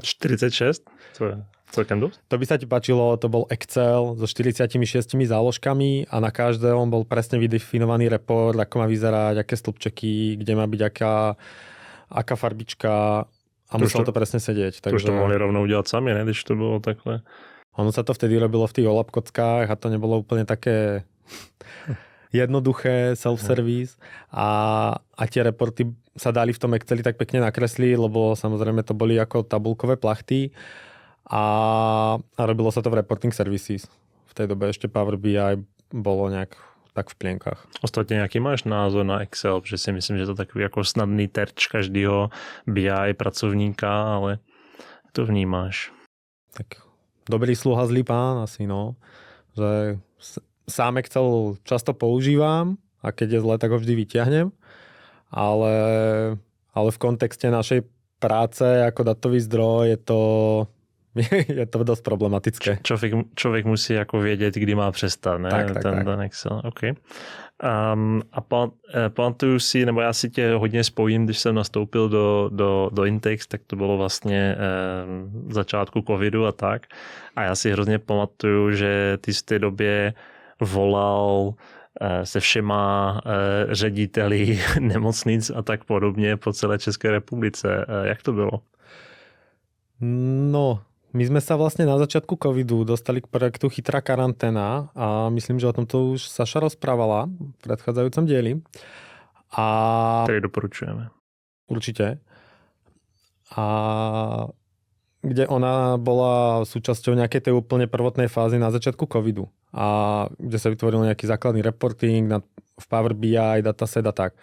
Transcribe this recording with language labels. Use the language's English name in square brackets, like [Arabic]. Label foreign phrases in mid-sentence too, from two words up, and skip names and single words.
[Slovak] 46? To je celkem dosť. To by sa ti páčilo, to bol Excel so 46 záložkami a na každom bol presne vydefinovaný report, ako má vyzerať, aké stĺpčeky, kde má byť aká farbička a muselo to presne sedieť. Takže... [Czech] To už to mohli rovno udělat sami, ne, když to bylo takhle. [Slovak] Ono sa to vtedy robilo v tých OLAP kockách a to nebolo úplne také jednoduché, self-service a tie reporty sa dali v tom Exceli tak pekne nakresliť, lebo samozrejme to boli ako tabulkové plachty a robilo sa to v reporting services. V tej dobe ešte Power BI bolo nejak tak v plienkach. [Czech] Ostatně jaký máš názor na Excel? Protože si myslím, že to takový jako snadný terč každého BI pracovníka, ale to vnímáš. [Slovak] Tak dobrý sluha, zlý pán asi, no. Že sám Excel často používam a keď je zle, tak ho vždy vyťahnem. Ale v kontexte našej práce ako datový zdroj je to dosť problematické. [Czech] Člověk musí jako vědět, kdy má přestat, ne? Tak. Ten Excel, OK. A pamatuju si, nebo já si tě hodně spojím, když jsem nastoupil do Intex, tak to bylo vlastně začátku covidu a tak. A já si hrozně pamatuju, že ty v té době volal se všema řediteli nemocnic a tak podobně po celé České republice. Jak to bylo? [Slovak] No, my sme sa vlastne na začiatku covidu dostali k projektu Chytrá karanténa a myslím, že o tomto už Saša rozprávala v predchádzajúcom dieli. Ktorý doporučujeme. Určite. A kde ona bola súčasťou nejakej tej úplne prvotnej fázy na začiatku covidu a kde sa vytvoril nejaký základný reporting v Power BI, dataset a tak.